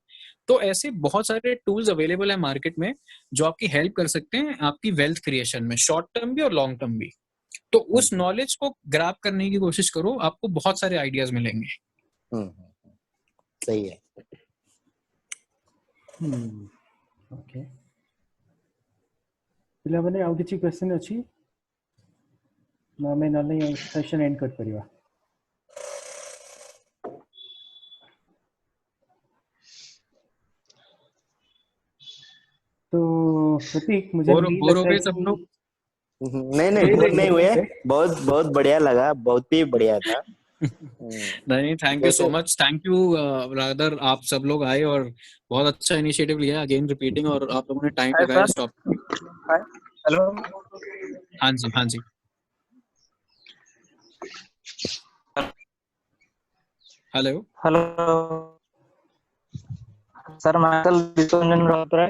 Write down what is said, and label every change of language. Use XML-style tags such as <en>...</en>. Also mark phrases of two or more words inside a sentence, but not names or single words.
<hi>तो ऐसे बहुत सारे</hi> <en>tools available</en> <hi>है मार्केट में जो आपकी हेल्प कर सकते हैं आपकी</hi> <en>wealth creation</en> <hi>में,</hi> <en>short term</en> <hi>भी और</hi> <en>long term</en> <hi>भी। तो उस नॉलेज को ग्रैब करने की कोशिश करो, आपको बहुत सारे आइडियाज मिलेंगे। सही है। ओके,</hi> <or>ପିଲାମାନେ ଆଉ କିଛି क्वेश्चन ଅଛି ନା ଆମେ ନହେଲେ</or> <en>session end</en> <or>କରିପାରିବା?</or> <hi>तो प्रतीक, मुझे बोर हो गए सब लोग? नहीं बोर नहीं हुए, बहुत बहुत बढ़िया लगा, बहुत ही बढ़िया था। नहीं,</hi> <en>Thank you so much, thank you brother,</en> <hi>आप सब लोग आए और बहुत अच्छा इनिशिएटिव लिया,</hi> <en>again repeating,</en> <hi>और आप लोगों ने टाइम लगाया इस टॉपिक। हेलो, हाँ जी, हाँ जी, हेलो हेलो सर, मैं विश्वरंजन राउतराय।</hi>